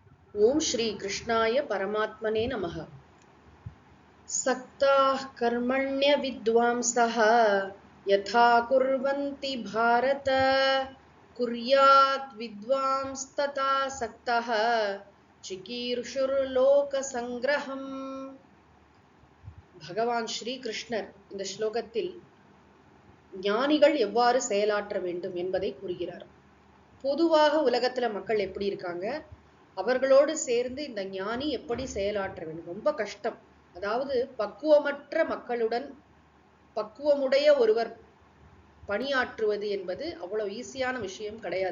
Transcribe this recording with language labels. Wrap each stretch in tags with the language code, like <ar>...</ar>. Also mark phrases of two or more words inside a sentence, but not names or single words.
<sa>ओम श्री कृष्णाय परमात्मने नमः। सक्ताः कर्मण्य विद्वांसः यथा कुर्वन्ति भारत कुर्यात् विद्वांस्तथा सक्तः चिकीर्षुर्लोक संग्रहम्।</sa> <ta>भगवान श्री कृष्णர் இந்த ஸ்லோகத்தில் ஞானிகள் எவ்வாறு செயலாற்ற வேண்டும் என்பதை கூறுகிறார். பொதுவாக உலகத்துல மக்கள் எப்படி இருக்காங்க, அவர்களோடு சேர்ந்து இந்த ஞானி எப்படி செயலாற்ற வேண்டும், ரொம்ப கஷ்டம். அதாவது பக்குவமற்ற மக்களுடன் பக்குவமுடைய ஒருவர் பணியாற்றுவது என்பது அவ்வளவு ஈஸியான விஷயம் கிடையாது.</ta>